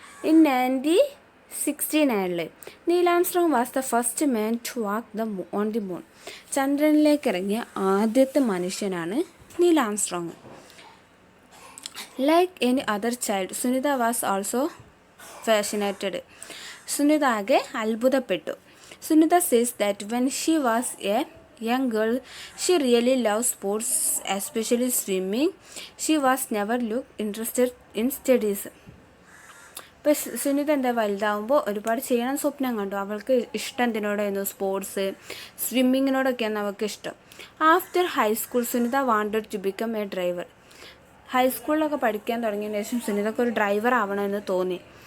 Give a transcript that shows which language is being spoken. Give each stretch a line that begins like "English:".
English: In 1969 Neil Armstrong was the first man to walk on the moon.
Malayalam: ചന്ദ്രനിലേക്ക് ഇറങ്ങിയ ആദ്യത്തെ മനുഷ്യനാണ് Neil Armstrong.
English: Like any other child, Sunita was also fascinated.
Malayalam: Sunitha ആകെ അത്ഭുതപ്പെട്ടു.
English: Sunita says that when she was a young girl, she really loved sports, especially swimming. She was never looked interested in studies.
Malayalam: ഇപ്പോൾ സുനിത എന്താ, വലുതാവുമ്പോൾ ഒരുപാട് ചെയ്യണം സ്വപ്നം കണ്ടു. അവൾക്ക് ഇഷ്ടം എന്തിനോടായിരുന്നു? സ്പോർട്സ്, സ്വിമ്മിങ്ങിനോടൊക്കെയാണ് അവൾക്ക് ഇഷ്ടം.
English: After high school Sunita wanted to become a driver.
Malayalam: ഹൈസ്കൂളിലൊക്കെ പഠിക്കാൻ തുടങ്ങിയതിന് ശേഷം സുനിതക്ക് ഒരു ഡ്രൈവർ ആവണമെന്ന് തോന്നി.